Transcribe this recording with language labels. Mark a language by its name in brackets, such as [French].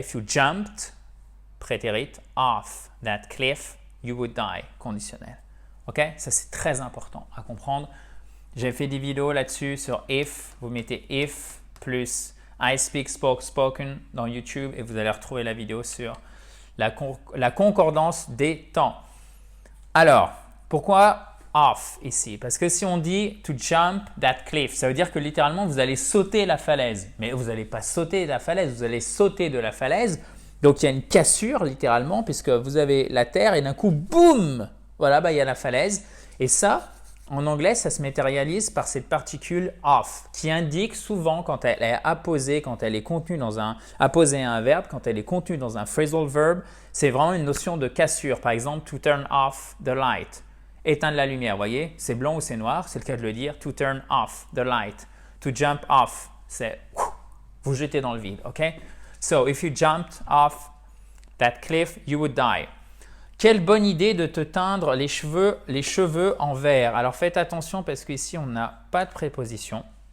[English] If you jumped, prétérit, off that cliff, you would die, conditionnel. Ok? [French] Ça, c'est très important à comprendre. J'ai fait des vidéos là-dessus sur if. Vous mettez if plus I speak, spoken dans YouTube et vous allez retrouver la vidéo sur la concordance des temps. Alors, pourquoi off ici? Parce que si on dit [English] to jump that cliff, [French] ça veut dire que littéralement vous allez sauter la falaise. Mais vous n'allez pas sauter la falaise, vous allez sauter de la falaise. Donc il y a une cassure littéralement puisque vous avez la terre et d'un coup, boum! Voilà, il y a la falaise. Et ça, en anglais, ça se matérialise par cette particule off qui indique souvent quand elle est apposée, quand elle est contenue dans apposée à un verbe, quand elle est contenue dans un phrasal verb, c'est vraiment une notion de cassure. Par exemple, [English] to turn off the light. [French] Éteindre la lumière, vous voyez, c'est blanc ou c'est noir, c'est le cas de le dire. [English] To turn off the light. To jump off, [French] c'est vous jeter dans le vide, ok? [English] So, if you jumped off that cliff, you would die. [French] Quelle bonne idée de te teindre les cheveux en vert. Alors, faites attention parce qu'ici, on n'a pas de préposition.